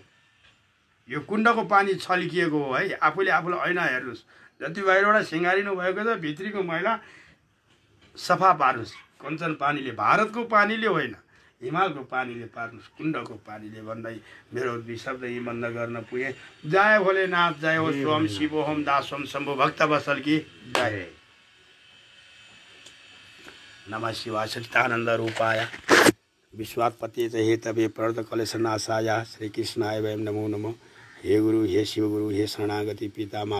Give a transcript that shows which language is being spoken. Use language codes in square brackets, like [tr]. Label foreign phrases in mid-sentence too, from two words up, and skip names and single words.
[ne] यो कुण्डको पानी छल्किएको हो है। आफूले आफूलाई ऐना हेर्नुहोस् जति बाहिरबाट सिँगारिनु भएको छ भित्रीको मैला सफा पार्नुहोस्। कञ्चन पानीले भारतको पानीले होइन हिमालको पानीले पार्नुहोस् कुण्डको पानीले भन्दै मेरो 2 शब्द यी बन्द गर्न पुगे। जय भोलेनाथ जय हो स्वम शिव होम दासोम शम्भु भक्त बसल की जय। [sa] नमः शिवाय सच्चिदानंद रूपाय विश्वात्पते च हेतवे प्रणत कलेशनाशाय श्री कृष्णाय वयं नमो नमः। हे गुरु हे शिव गुरु हे शरणागति पिता